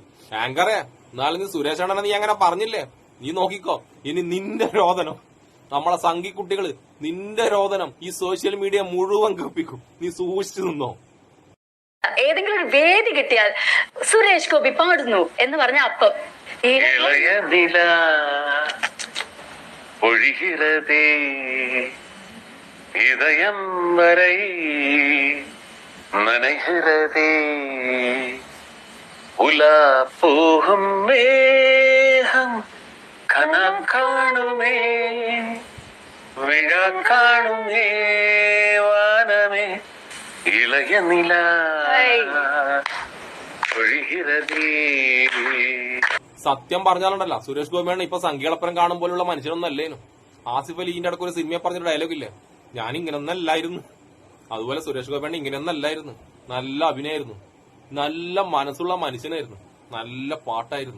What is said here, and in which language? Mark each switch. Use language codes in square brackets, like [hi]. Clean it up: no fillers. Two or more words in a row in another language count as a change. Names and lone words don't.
[ml] ആങ്കറെ എന്നാലും നീ സുരേഷ് അണ്ണനെ നീ അങ്ങനെ പറഞ്ഞില്ലേ, നീ നോക്കിക്കോ ഇനി നിന്റെ രോദനം, നമ്മളെ സംഘി കുട്ടികള് നിന്റെ രോദനം ഈ സോഷ്യൽ മീഡിയ മുഴുവൻ കേൾപ്പിക്കും. നീ സൂക്ഷിച്ചു നിന്നോ. ഏതെങ്കിലും ഒരു വേദി കിട്ടിയാൽ സുരേഷ് ഗോപി പാടുന്നു എന്ന് പറഞ്ഞ അപ്പം [ta] ഒഴുകിറതേ இதயம் வரை நனைகிறதே உலா போகும் மேகம் கனம் காணுமே விழா காணுமே வானமே இளைய நிலா ഒഴുകിറതേ. [ml] സത്യം പറഞ്ഞാലുണ്ടല്ല സുരേഷ് ഗോപിയാണ് ഇപ്പൊ സംഖ്യകളപ്പുറം കാണും പോലുള്ള മനുഷ്യനൊന്നും അല്ലേനു. ആസിഫ് അലിന്റെ അടുക്ക് ഒരു സിനിമയെ പറഞ്ഞൊരു ഡയലോഗ് ഇല്ലേ, ഞാൻ ഇങ്ങനൊന്നല്ലായിരുന്നു. അതുപോലെ സുരേഷ് ഗോപിയാണ് ഇങ്ങനെയൊന്നല്ലായിരുന്നു. നല്ല അഭിനയായിരുന്നു, നല്ല മനസ്സുള്ള മനുഷ്യനായിരുന്നു, നല്ല പാട്ടായിരുന്നു.